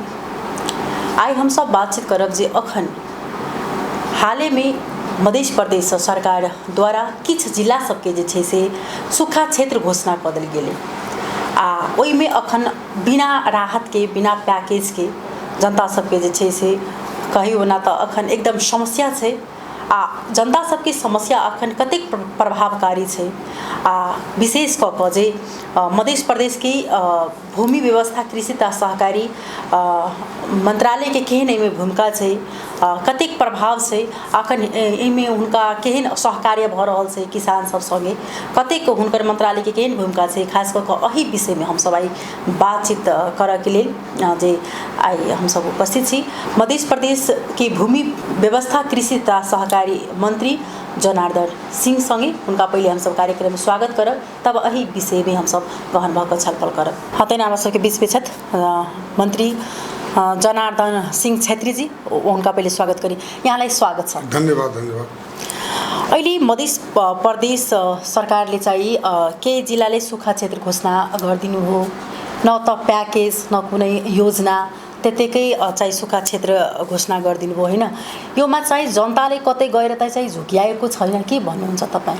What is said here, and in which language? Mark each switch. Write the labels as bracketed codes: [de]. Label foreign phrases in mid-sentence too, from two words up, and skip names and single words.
[mai] आई हम सब बातचीत करब जे अखन हाले में मध्य प्रदेश सरकार द्वारा किछ जिला सबके जे छै से सूखा क्षेत्र घोषणा कर देल गेलै आ ओइ में अखन बिना राहत के बिना पैकेज के जनता सबके जे छै से कहियो ना तो अखन एकदम समस्या छै आ जनता सबके समस्या अखन कतेक प्रभावकारी छै आ विशेष कऽ कऽ जे मध्य प्रदेश की भूमि व्यवस्था कृषि तथा सहकारी मंत्रालय के केहन एहिमे भूमिका छै कतेक प्रभाव छै अखन एहिमे हुनका केहन सहकार्य भऽ रहल छै किसान सब संगे कतेक हुनकर मंत्रालय के केहन भूमिका छै खास कऽ कऽ एहि विषय में हम सब आई बातचीत करऽ के लेल जे आई हम सब उपस्थित छी मध्य प्रदेश की भूमि व्यवस्था कृषि तथा सहकारी मंत्री जनार्दन सिंह संगे उनका पहले हम सब कार्यक्रम में स्वागत करब तब अही विषय में हम सब गहन भऽ कऽ छलफल करब। हतैन हमरा सबके बीच में छथि मंत्री जनार्दन सिंह छेत्री जी, उनका पहले स्वागत करी। [ne] यहाँलाई स्वागत छ। धन्यवाद धन्यवाद। अहिले मध्य प्रदेश सरकारले चाहिँ के जिल्लाले सुक्खा क्षेत्र घोषणा गरिदिनु हो, न त प्याकेज न कुनै योजना त्यतिकै चाहिँ सुक्खा क्षेत्र घोषणा गरिदिनु भयो हैन। योमा चाहिँ जनताले कतै गएर चाहिँ झुकिआएको छैन के भन्नुहुन्छ तपाई?